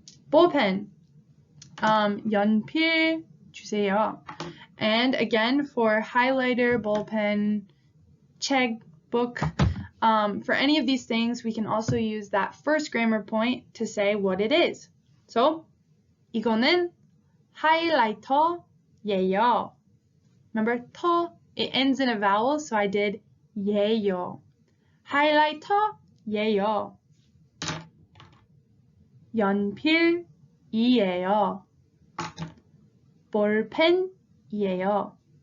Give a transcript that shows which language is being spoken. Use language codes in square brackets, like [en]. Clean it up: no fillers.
[ko] 볼펜. 연필 주세요. [en] And again, for highlighter, ballpen, 책, book, for any of these things, we can also use that first grammar point to say what it is. [ko] So, 이거는 하이라이터예요. [en] Remember, 터, it ends in a vowel, so I did 예요. [ko] 하이라이터예요. 연필이에요. 볼펜이에요.